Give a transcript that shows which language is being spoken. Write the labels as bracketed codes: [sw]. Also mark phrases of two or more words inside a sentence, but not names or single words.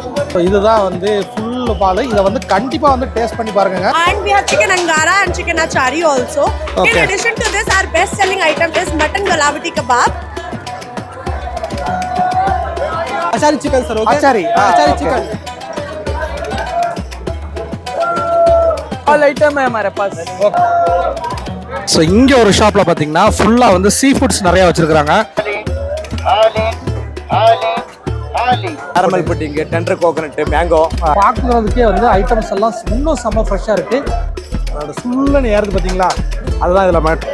[ta] So இதுதான் வந்து full பால். இத வந்து கண்டிப்பா வந்து டேஸ்ட் பண்ணி பாருங்க. [en] And we have chicken angara and chicken achari also. Okay. In addition to this, our best selling item is mutton galavati kebab. Achari chicken sir, okay? Achari. Achari chicken. All item [hi] है हमारे पास. [ta] ஸோ இங்கே ஒரு ஷாப்பில் பார்த்தீங்கன்னா ஃபுல்லாக வந்து [en] sea foods [ta] நிறையா வச்சுருக்குறாங்க. [en] caramel pudding, tender coconut, mango. [ta] பார்க்குறதுக்கே வந்து ஐட்டம்ஸ் எல்லாம் இன்னும் செம்ம ஃப்ரெஷ்ஷாக இருக்குது. அதோட சுள்ளன்னு ஏறுது பார்த்தீங்களா, அதுதான் இதில் மேட்ரு.